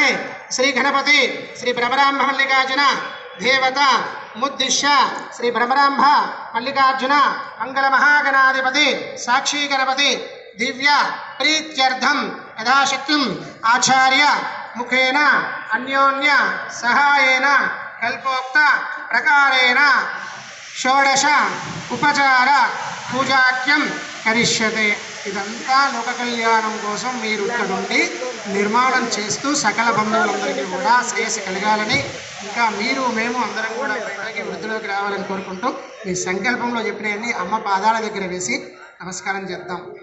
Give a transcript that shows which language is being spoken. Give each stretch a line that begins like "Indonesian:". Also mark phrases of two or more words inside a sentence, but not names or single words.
Sanskrit: श्री गणपति श्री ब्रह्मरांभ मल्लिकार्जुन देवता मुद्दिश्य श्री ब्रह्मरांभ मल्लिकार्जुन मंगल महागणाधिपति साक्षी गणपति दिव्य प्रीत्यर्थम यथाशक्ति आचार्य मुखेन अन्योन्य सहायेन कल्पोक्त प्रकारेण षोडश उपचार पूजाख्यम करिष्यते।
Telugu: ఇదంతా లోక కళ్యాణం కోసం మీరు ఇక్కడ నుండి నిర్మాణం చేస్తూ సకల బంధువులందరికీ కూడా శ్రేయస్సు కలగాలని ఇంకా మీరు మేము అందరం కూడా బయటకి వృద్ధిలోకి రావాలని కోరుకుంటూ మీ సంకల్పంలో చెప్పినవన్నీ అమ్మ పాదాల దగ్గర వేసి నమస్కారం చేద్దాం.